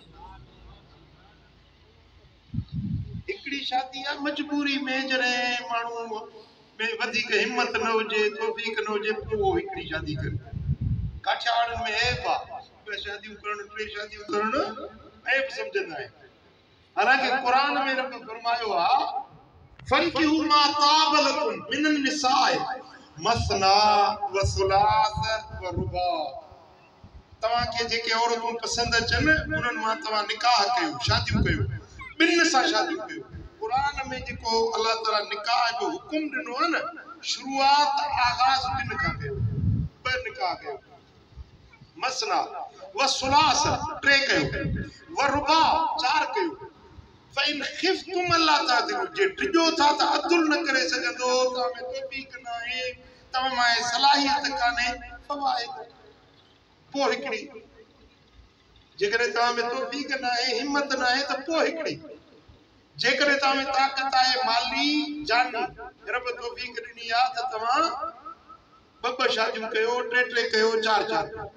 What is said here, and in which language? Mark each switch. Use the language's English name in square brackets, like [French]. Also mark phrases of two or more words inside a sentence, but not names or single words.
[Sindhi] हिकड़ी शादी आहे मजबूरी में जॾहिं माण्हू में वधीक हिम्मत न हुजे तौफीक न हुजे पोइ हिकड़ी शादी करे काठियावाड़नि में ऐब आहे ॿ शादियूं करणु टे शादियूं करणु ऐब सम्झंदा आहिनि हालांकि क़ुरान में रब फरमायो आहे [Arabic] فانكحوا ما طاب لكم من النساء مثنى وثلاث ورباع [Sindhi] तव्हां खे जेके औरतूं पसंद अचनि उन्हनि मां तव्हां निकाह कयो शादियूं कयो ॿिनि सां शादियूं कयो क़ुरान में जेको अल्लाह ताला निकाह जो हुकुम ॾिनो आहे न शुरूआत आगाज़ ॿिनि खां कयो ॿ निकाह कयो [Arabic] مثنى وثلاث [Sindhi] टे कयो [Arabic] ورباع [Sindhi] चार कयो [Arabic] فإن خفتم ألا تعدلوا [Sindhi] जे टिजो था त अदुल न करे सघंदो तव्हां में तौफीक न आहे तव्हां में सलाहियत कान्हे फवाइद पोइ हिकड़ी जेकॾहिं तव्हां में तौफीक न आहे हिम्मत न आहे त पोइ हिकड़ी जेकॾहिं तव्हां में ताक़त आहे माली जानी रब तौफीक ॾिनी आहे त तव्हां ॿ ॿ शादियूं कयो टे टे कयो चार चार